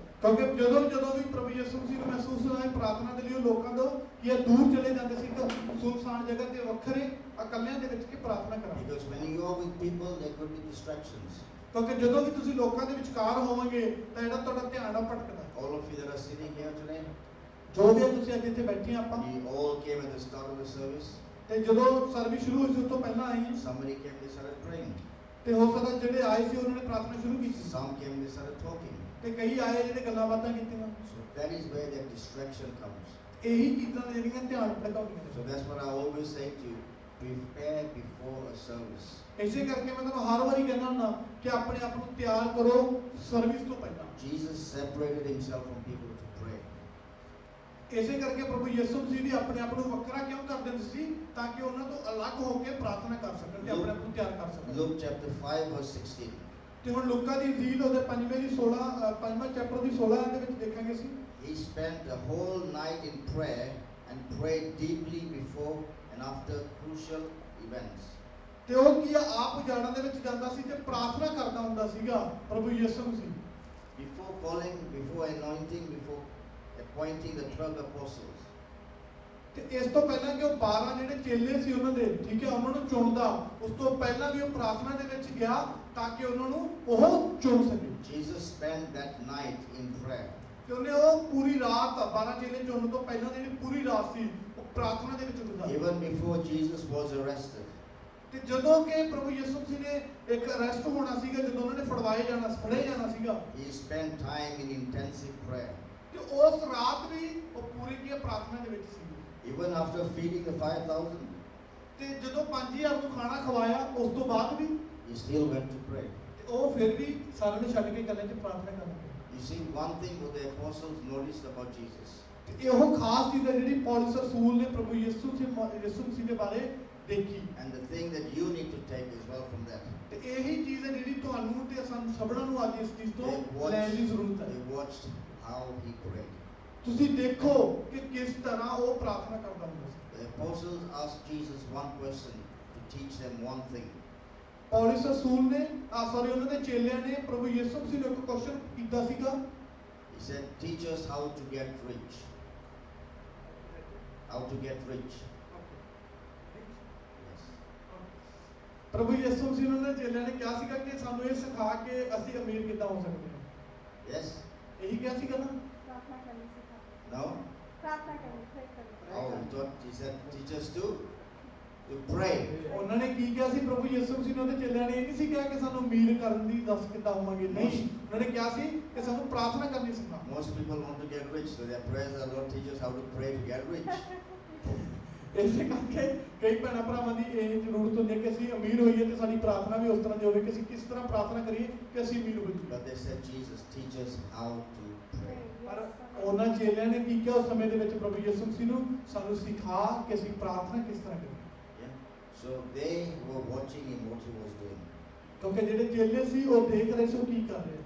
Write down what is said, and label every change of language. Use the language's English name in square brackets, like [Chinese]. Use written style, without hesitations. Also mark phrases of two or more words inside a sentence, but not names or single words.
[Punjabi] ਕਿਉਂਕਿ ਜਦੋਂ ਵੀ ਪ੍ਰਭੂ ਯਿਸੂ ਮਸੀਹ ਨੂੰ ਮਹਿਸੂਸ ਹੋਇਆ ਪ੍ਰਾਰਥਨਾ ਦੇ ਲਈ ਉਹ ਲੋਕਾਂ ਤੋਂ ਕਿ ਇਹ ਦੂਰ ਚਲੇ ਜਾਂਦੇ ਸੀ ਕਿ ਸੁਨਸਾਨ ਜਗ੍ਹਾ ਤੇ ਵੱਖਰੇ ਇਕੱਲਿਆਂ ਦੇ ਵਿੱਚ ਕਿ ਪ੍ਰਾਰਥਨਾ ਕਰਾਂ। [English] Because when you are with people, there could be distractions. [Punjabi] ਕਿਉਂਕਿ ਜਦੋਂ ਵੀ ਤੁਸੀਂ ਲੋਕਾਂ ਦੇ ਵਿਚਕਾਰ ਹੋਵੋਗੇ ਤਾਂ ਜਿਹੜਾ ਤੁਹਾਡਾ ਧਿਆਨ ਆ ਭਟਕਦਾ। [English] All of you that are sitting here today, [Punjabi] ਜੋ ਵੀ ਤੁਸੀਂ ਅੱਜ ਇੱਥੇ ਬੈਠੇ ਆ ਆਪਾਂ, [English] we all came at the start of the service. [Punjabi] ਤੇ ਜਦੋਂ ਸਰਵਿਸ ਸ਼ੁਰੂ ਹੋਈ ਸੀ ਉਸ ਤੋਂ ਪਹਿਲਾਂ ਆਏ ਹਾਂ, [English] Somebody came, they started praying. [Punjabi] ਤੇ ਹੋ ਸਕਦਾ ਜਿਹੜੇ ਆਏ ਸੀ ਉਹਨਾਂ ਨੇ ਪ੍ਰਾਰਥਨਾ ਸ਼ੁਰੂ ਕੀਤੀ, [English] Some came, they started talking. [Punjabi] ਤੇ ਕਈ ਆਏ ਜਿਹੜੇ ਗੱਲਾਂ ਬਾਤਾਂ ਕੀਤੀਆਂ। [English] So that is where that distraction comes. [Punjabi] ਇਹੀ ਚੀਜ਼ਾਂ ਜਿਹੜੀਆਂ ਧਿਆਨ ਭਟਕਾਉਂਦੀਆਂ [English] So [Punjabi] ਨੇ। [English] that's what I always say to you, prepare before a service. [Punjabi] ਇਸੇ ਕਰਕੇ ਮੈਂ ਤੁਹਾਨੂੰ ਹਰ ਵਾਰੀ ਕਹਿੰਦਾ ਹੁੰਦਾ ਕਿ ਆਪਣੇ ਆਪ ਨੂੰ ਤਿਆਰ ਕਰੋ ਸਰਵਿਸ ਤੋਂ ਪਹਿਲਾਂ। [English] Jesus separated himself from people to pray. [Punjabi] ਇਸੇ ਕਰਕੇ ਪ੍ਰਭੂ ਯਿਸੂ ਮਸੀਹ ਵੀ ਆਪਣੇ ਆਪ ਨੂੰ ਵੱਖਰਾ ਕਿਉਂ ਕਰ ਦਿੰਦੇ ਸੀ ਤਾਂ ਕਿ ਉਹਨਾਂ ਤੋਂ ਅਲੱਗ ਹੋ ਕੇ ਪ੍ਰਾਰਥਨਾ ਕਰ ਸਕਣ ਤੇ ਆਪਣੇ ਆਪ ਨੂੰ ਤਿਆਰ ਕਰ ਸਕਣ। [English] Luke chapter 5 verse 16. [Punjabi] ਤੇ ਹੁਣ ਲੂਕਾ ਦੀ ਇੰਜੀਲ ਉਹਦੇ 5ਵਾਂ ਚੈਪਟਰ ਦੀ 16 ਦੇ ਵਿੱਚ ਦੇਖਾਂਗੇ ਅਸੀਂ। [English] He spent the whole night in prayer and prayed deeply before and after crucial events. [Punjabi] ਤੇ ਉਹ ਕੀ ਆ, ਆਪ ਉਜਾੜਾਂ ਦੇ ਵਿੱਚ ਜਾਂਦਾ ਸੀ ਤੇ ਪ੍ਰਾਰਥਨਾ ਕਰਦਾ ਹੁੰਦਾ ਸੀਗਾ ਪ੍ਰਭੂ ਯਿਸੂ ਮਸੀਹ। [English] Before calling, before anointing, before appointing the 12 apostles. [Punjabi] ਤੇ ਇਸ ਤੋਂ ਪਹਿਲਾਂ ਕਿ ਉਹ 12 ਜਿਹੜੇ ਚੇਲੇ ਸੀ ਉਹਨਾਂ ਦੇ, ਠੀਕ ਹੈ, ਉਹਨਾਂ ਨੂੰ ਚੁਣਦਾ, ਉਸ ਤੋਂ ਪਹਿਲਾਂ ਵੀ ਉਹ ਪ੍ਰਾਰਥਨਾ ਦੇ ਵਿੱਚ ਗਿਆ ਤਾਂ ਕਿ ਉਹਨਾਂ ਨੂੰ ਉਹ ਚੁਣ ਸਕੇ। [English] Jesus spent that night in prayer. [Punjabi] ਤੇ ਉਹਨੇ ਉਹ ਪੂਰੀ ਰਾਤ 12 ਚੇਲੇ ਚੁਣਨ ਤੋਂ ਪਹਿਲਾਂ ਜਿਹੜੀ ਪੂਰੀ ਰਾਤ ਸੀ ਉਹ ਪ੍ਰਾਰਥਨਾ ਦੇ ਵਿੱਚ ਗੁਜ਼ਾਰੀ। [English] Even before Jesus was arrested. [Punjabi] ਤੇ ਜਦੋਂ ਕਿ ਪ੍ਰਭੂ ਯਿਸੂ ਮਸੀਹ ਨੇ ਇੱਕ ਅਰੈਸਟ ਹੋਣਾ ਸੀਗਾ, ਜਦੋਂ ਉਹਨਾਂ ਨੇ ਫੜੇ ਜਾਣਾ ਸੀਗਾ, [English] He spent time in intensive prayer. [Punjabi] ਤੇ ਉਸ ਰਾਤ ਵੀ ਉਹ ਪੂਰੀ ਕੀ ਪ੍ਰਾਰਥਨਾ ਦੇ ਵਿੱਚ ਸੀ। [English] Even after feeding the 5,000, [Punjabi] ਤੇ ਜਦੋਂ 5000 ਨੂੰ ਖਾਣਾ ਖਵਾਇਆ ਉਸ ਤੋਂ ਬਾਅਦ ਵੀ [English] he still went to pray. [Punjabi] ਤੇ ਉਹ ਫਿਰ ਵੀ ਸਾਰਿਆਂ ਨੂੰ ਛੱਡ ਕੇ ਇਕੱਲੇ 'ਚ ਪ੍ਰਾਰਥਨਾ ਕਰਨ ਲੱਗੇ। [English] You see, one thing what the apostles noticed about Jesus. [Punjabi] ਤੇ ਇਹੋ ਖਾਸ ਚੀਜ਼ ਹੈ ਜਿਹੜੀ ਪੌਲਸ ਰਸੂਲ ਨੇ ਪ੍ਰਭੂ ਯਿਸੂ ਮਸੀਹ ਦੇ ਬਾਰੇ ਦੇਖੀ। [English] And the thing that you need to take as well from that. [Punjabi] ਤੇ ਇਹੀ ਚੀਜ਼ ਹੈ ਜਿਹੜੀ ਤੁਹਾਨੂੰ ਤੇ ਸਾਨੂੰ ਸਭਨਾਂ ਨੂੰ ਅੱਜ ਇਸ ਚੀਜ਼ [English] They [Punjabi] ਤੋਂ ਲੈਣ ਦੀ ਜ਼ਰੂਰਤ ਹੈ। [English] watched how he prayed. [Punjabi] ਤੁਸੀਂ ਦੇਖੋ ਕਿ ਕਿਸ ਤਰ੍ਹਾਂ ਉਹ ਪ੍ਰਾਰਥਨਾ ਕਰਦਾ ਹੁੰਦਾ ਸੀ। [English] The apostles asked Jesus one question to teach them one thing. [Punjabi] ਪੌਲਸ ਰਸੂਲ ਨੇ ਉਹਨਾਂ ਦੇ ਚੇਲਿਆਂ ਨੇ ਪ੍ਰਭੂ ਯਿਸੂ ਮਸੀਹ ਨੂੰ ਇੱਕ ਕੁਐਸਚਨ ਕੀਤਾ ਸੀਗਾ। [English] He said, teach us how to get rich. How to get rich. Yes. [Punjabi] ਪ੍ਰਭੂ ਯਿਸੂ ਮਸੀਹ ਨੇ ਚੇਲਿਆਂ ਨੇ ਕਿਹਾ ਸੀਗਾ ਕਿ ਸਾਨੂੰ ਇਹ ਸਿਖਾ ਕੇ ਅਸੀਂ ਅਮੀਰ ਕਿੱਦਾਂ ਹੋ ਸਕਦੇ ਹਾਂ। [English] Yes? [Punjabi] ਇਹੀ ਕਿਹਾ ਸੀਗਾ ਨਾ। [Hindi] प्रार्थना करनी सिखाते [English] No? [Hindi] प्रार्थना करनी प्रे करनी [English] Oh, he taught, he said, teach us to pray. [Punjabi] ਉਹਨਾਂ ਨੇ ਕੀ ਕਿਹਾ ਸੀ ਪ੍ਰਭੂ ਯਿਸੂ ਮਸੀਹ ਨੇ ਉਹਦੇ ਚੇਲਿਆਂ ਨੇ ਇਹ ਨਹੀਂ ਸੀ ਕਿਹਾ ਕਿ ਸਾਨੂੰ ਅਮੀਰ ਕਰਨ ਦੀ ਦੱਸ ਕਿੱਦਾਂ ਹੋਵਾਂਗੇ, ਨਹੀਂ, ਉਹਨਾਂ ਨੇ ਕਿਹਾ ਸੀ ਕਿ ਸਾਨੂੰ ਪ੍ਰਾਰਥਨਾ ਕਰਨੀ ਸਿਖਾ। [English] Most people want to get rich, so their prayers are, Lord, teach us how to pray to get rich. [Punjabi] ਇਸੇ ਕਰਕੇ ਕਈ ਭੈਣਾਂ ਭਰਾਵਾਂ ਦੀ ਇਹ ਜ਼ਰੂਰਤ ਹੁੰਦੀ ਹੈ ਕਿ ਅਸੀਂ ਅਮੀਰ ਹੋਈਏ ਤੇ ਸਾਡੀ ਪ੍ਰਾਰਥਨਾ ਵੀ ਉਸ ਤਰ੍ਹਾਂ ਦੀ ਹੋਵੇ ਕਿ ਅਸੀਂ ਕਿਸ ਤਰ੍ਹਾਂ ਪ੍ਰਾਰਥਨਾ ਕਰੀਏ ਕਿ ਅਸੀਂ ਅਮੀਰ ਹੋਈਏ। [English] But they said, Jesus, teach us how to pray. [Punjabi] ਪਰ ਉਹਨਾਂ ਚੇਲਿਆਂ ਨੇ ਕੀ ਕਿਹਾ ਉਸ ਸਮੇਂ ਦੇ ਵਿੱਚ ਪ੍ਰਭੂ ਯਿਸੂ ਮਸੀਹ ਨੂੰ, ਸਾਨੂੰ ਸਿਖਾ ਕਿ ਅਸੀਂ ਪ੍ਰਾਰਥਨਾ ਕਿਸ ਤਰ੍ਹਾਂ ਕਰੀਏ। [English] Yeah? So they were watching him what he was doing. [Punjabi] ਕਿਉਂਕਿ ਜਿਹੜੇ ਚੇਲੇ ਸੀ ਉਹ ਦੇਖ ਰਹੇ ਸੀ ਉਹ ਕੀ ਕਰ ਰਹੇ।